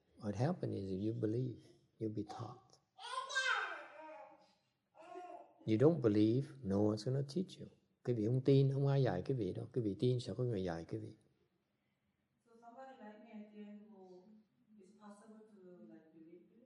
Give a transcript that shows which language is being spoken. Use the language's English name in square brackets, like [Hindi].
[English] What happens is if you believe, you'll be taught. You don't believe, no one's going to teach you. [Vietnamese] Cái vị không tin, không ai dạy cái vị đâu. Cái vị tin sẽ có người dạy cái vị. [English] So somebody like me at the end it's possible to like believe?